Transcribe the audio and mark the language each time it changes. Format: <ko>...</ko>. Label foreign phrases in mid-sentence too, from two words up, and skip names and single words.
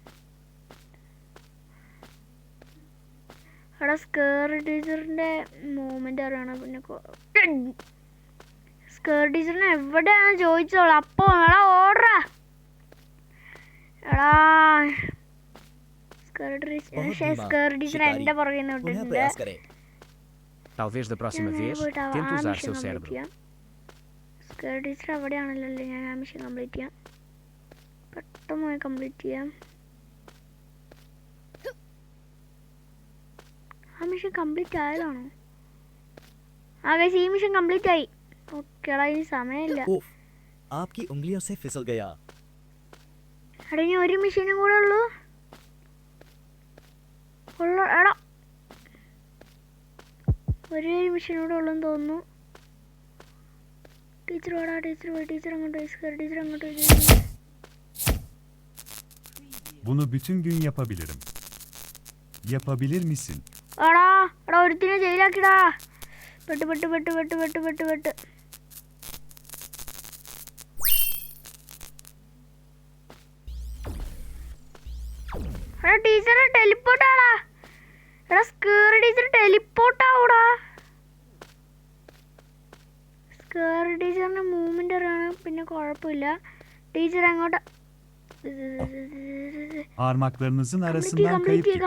<ml>എടാ സ്കെയർ ടീച്ചറിന്റെ മൂവ്മെന്റ് അറിയണം. പിന്നെ സ്കെയർ ടീച്ചറിനെ എവിടെയാണ് ചോദിച്ചോളൂ. അപ്പോ എടാ ഓർഡറാ. എടാ സ്കെയർ ടീച്ചർ എന്റെ പുറകിൽ നിന്ന് വിട്ടിട്ടുണ്ട്.</ml> <pt>Talvez da próxima vez tente usar seu cérebro.</pt> <ml>സ്കെയർ ടീച്ചർ അവിടെയാണല്ലോ. ഞാൻ ആ</ml> <en>mission complete</en> <ml>ചെയ്യാം. പെട്ടെന്ന് പോയി കംപ്ലീറ്റ് ചെയ്യാം. ആ</ml> <en>mission complete</en> <ml>ആയതാണോ? ആ ഗൈസ്, ഈ</ml> <en>mission complete</en> <ml>ആയി. ഓക്കെടാ, ഇനി സമയമില്ല. എടാ ഇനി ഒരു മിഷനും കൂടെ ഉള്ളൂ. എടാ ഒരു മിഷൻ കൂടെ ഉള്ളെന്ന് തോന്നുന്നു. ടീച്ചർ വേടാ, ടീച്ചർ പോയി. ടീച്ചർ അങ്ങോട്ട് പോയി. സ്കെയർ ടീച്ചർ അങ്ങോട്ട് പോയി.</ml> <tr>Bunu bütün gün yapabilirim. Yapabilir misin?</tr> <ml>എടാ എടാ ഒരുത്തിനെ ജയിലാക്കിടാ. പെട്ട് പെട്ട് പെട്ട് പെട്ട് പെട്ട് പെട്ട് പെട്ട്. എടാ</ml> <en>teacher teleport</en> <ml>ആടാ. എടാ സ്കെയർ ടീച്ചർ ടെലിപ്പോർട്ട് ആവൂടാ. സ്കെയർ ടീച്ചറിന്റെ മൂവ്മെന്റ് അറിയണം. പിന്നെ കുഴപ്പമില്ല. ടീച്ചർ അങ്ങോട്ട്</ml> <tr>Parmaklarınızın arasından kayıp gitti.</tr>